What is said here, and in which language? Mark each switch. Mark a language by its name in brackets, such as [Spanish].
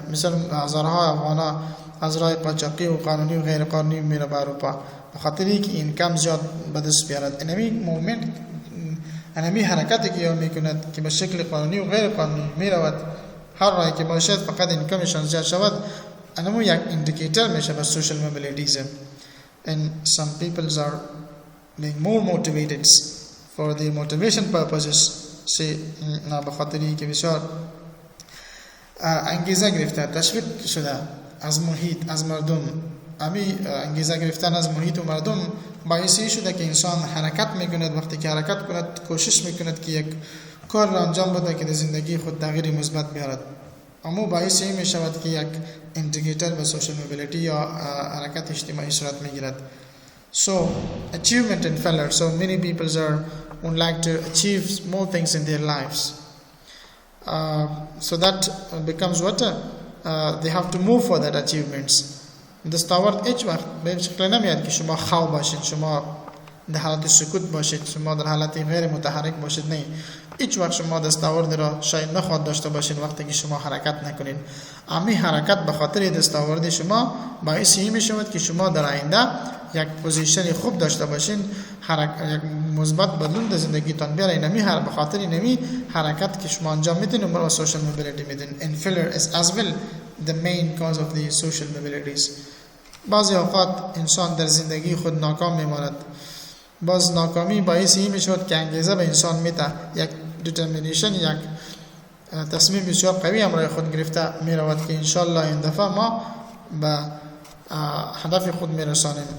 [Persian] مثلا هزارها افغانا از راه قاچاقی و قانونی و غیر قانونی میره به اروپا، به خاطری که اینکم زیاد به دست بیارد. انمی موومنت، انمی حرکتی که میکند که به شکل قانونی و غیر قانونی میرود، هر راهی که باشد فقط اینکمشان زیاد شود، انمو یک اندیکیتور میشه به سوشال موبیلیتیزم. [English] And some people are being more motivated for their motivation purposes. [Persian] say به خاطری که بسیار انگیزه گرفته، تشویق شده از محیط، از مردم. امی انگیزه گرفتن از محیط و مردم باعثی شده که انسان حرکت میکند. وقتی که حرکت کند کوشش میکند که یک کار را انجام بده که در زندگی خود تغییر مثبت بیارد. اما باعثی می شود که یک اندیکیتور به سوشال موبیلیتی یا حرکت اجتماعی صورت میگیرد. [English] So achievement and failure. So many people would like to achieve more things in their lives. So that becomes what they have to move for that achievements. [Persian] دستاورد هیچ وقت به این شکل نمیاد که شما خواب باشید، شما در حالت سکوت باشید، شما در حالت غیر متحرک باشید. نه، هیچ وقت شما دستاورد را شاید نخواد داشته باشید وقتی که شما حرکت نکنید. امی حرکت به خاطر دستاورد شما باعث این میشود که شما در آینده یک پوزیشن خوب داشته باشین، یک مثبت بدلون در زندگیتان بیارین. امی به خاطر نمی حرکت که شما انجام میدین و سوشال موبیلیتی میدین. [English] And failure is as well the main cause of the social mobilities. [Persian] بعضی اوقات انسان در زندگی خود ناکام میماند. باز ناکامی باعث این میشود که انگیزه به انسان میده، یک دیترمینیشن، یک تصمیم بسیار قوی همراه خود گرفته میرود که انشالله این دفعه ما به هدف خود میرسانیم.